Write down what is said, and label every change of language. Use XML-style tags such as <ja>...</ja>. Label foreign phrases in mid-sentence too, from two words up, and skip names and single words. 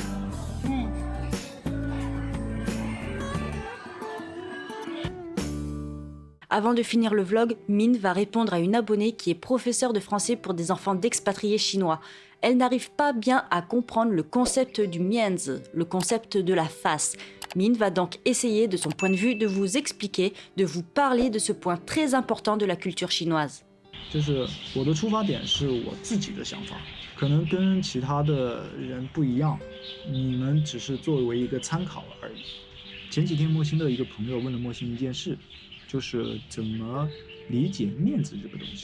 <fr>Avant de finir le vlog, Min va répondre à une abonnée qui est professeure de français pour des enfants d'expatriés chinois. Elle n'arrive pas bien à comprendre le concept du mianzi, le concept de la face. Min va donc essayer de son point de vue de vous expliquer, de vous parler de ce point très important de la culture chinoise.</fr> <zh>就是我的出发点是我自己的想法，可能跟其他的人不一样，你们只是作为一个参考而已。前几天莫欣的一个朋友问了莫欣一件事，就是怎么理解面子这个东西。</zh>